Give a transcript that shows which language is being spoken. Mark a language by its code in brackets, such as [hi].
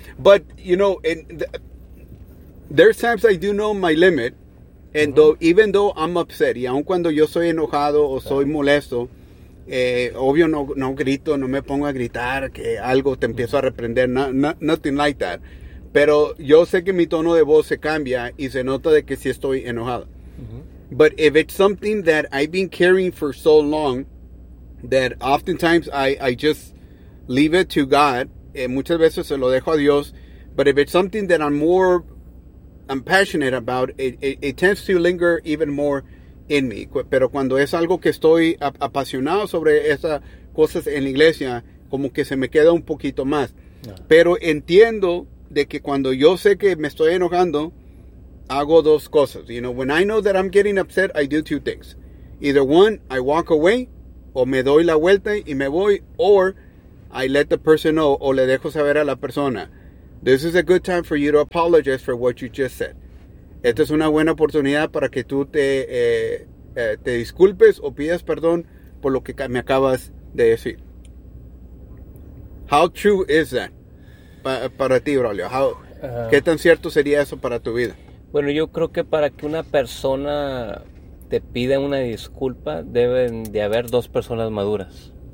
[en] But, you know, there's times I do know my limit, and mm-hmm. though, even though I'm upset, [es] y aun cuando yo soy enojado o soy molesto, obvio no grito, no me pongo a gritar que algo, te empiezo a reprender, [en] nothing like that, [es] pero yo sé que mi tono de voz se cambia y se nota de que sí estoy enojado. [en] But if it's something that I've been carrying for so long that oftentimes I just leave it to God, [es] muchas veces se lo dejo a Dios, [en] but if it's something that I'm passionate about, it tends to linger even more [es] en mí. Pero cuando es algo que estoy apasionado sobre esas cosas en la iglesia, como que se me queda un poquito más. Pero entiendo de que cuando yo sé que me estoy enojando, hago dos cosas. [en] You know, when I know that I'm getting upset, I do two things. Either one, I walk away, [es] o me doy la vuelta y me voy, [en] or I let the person know, [es] o le dejo saber a la persona. [en] This is a good time for you to apologize for what you just said. [es] Esta es una buena oportunidad para que tú te disculpes o pidas perdón por lo que me acabas de decir. [en] How true is that [es] para ti, Braulio? ¿Qué tan cierto sería eso para tu vida? Bueno, yo creo que para que una persona te pida una disculpa, deben de haber dos personas maduras.